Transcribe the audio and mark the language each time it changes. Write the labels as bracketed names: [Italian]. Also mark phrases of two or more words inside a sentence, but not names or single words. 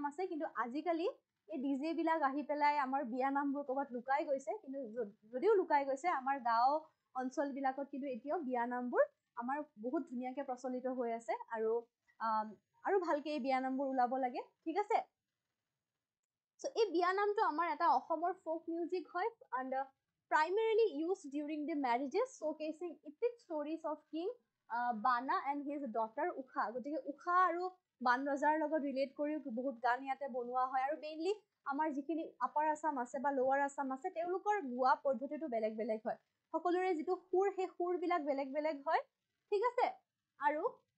[Assamese] আছে কিন্তু আজিকালি এই ডিজে বিলাক আহি পেলাই আমাৰ বিয়া নামবোৰ ক'ৰবাত লুকাই গৈছে কিন্তু যদিও লুকাই গৈছে আমাৰ গাঁও অঞ্চল বিলাকত কিন্তু এতিয়াও বিয়া নামবোৰ আমাৰ বহুত ধুনীয়াকে প্ৰচলিত হৈ আছে আৰু ভালকে এই বিয়া নামবোৰ ওলাব লাগে ঠিক আছে So এই বিয়া নামটো আমাৰ এটা অসমৰ [English] folk music [Assamese] হয় [English] and primarily used during the marriages showcasing epic stories of King Bana and his daughter Ukha [Assamese] গতিকে উষা আৰু বান ৰজাৰ লগত ৰিলেট কৰি বহুত গান ইয়াতে বনোৱা হয় আৰু মেইনলি আমাৰ যিখিনি আপাৰ আছাম আছে বা লোৱাৰ আছাম আছে তেওঁলোকৰ গোৱা পদ্ধতিটো বেলেগ বেলেগ হয় সকলোৰে যিটো সুৰ সেই সুৰবিলাক বেলেগ বেলেগ হয় ঠিক আছে আৰু